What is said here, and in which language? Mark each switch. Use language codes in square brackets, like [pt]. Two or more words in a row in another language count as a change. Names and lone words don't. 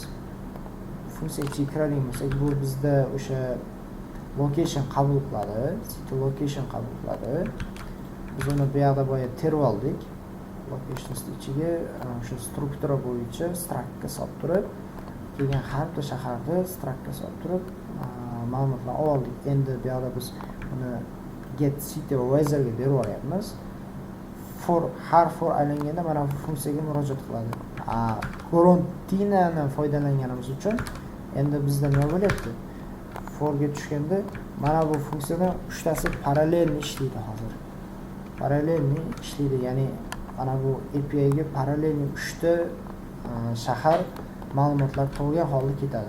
[uz] Funksiya ichiga kiradigan bo'lsak, bu bizda o'sha location qabul qiladi, [en] city location [uz] qabul qiladi. Biz uni bu yerda boya terib oldik. Locationsni ichiga o'sha struktura bo'yicha structga solib turib, kelgan har bir shaharda structga solib turib, ma'lumotlarni oldik. Endi bu yerda biz uni get city weather ga berib yuboryapmiz. Har for aylanganda mana bu funksiyaga murojaat qiladi. Gorantinani foydalanganimiz uchun endi bizda nima bo'lyapti? For ga tushganda mana bu funksiyadan 3 tasi parallelni ishlaydi hozir. Parallelni ishlaydi, ya'ni mana bu API ga parallelni 3 ta shahar ma'lumotlar tug'ilgan holda ketadi.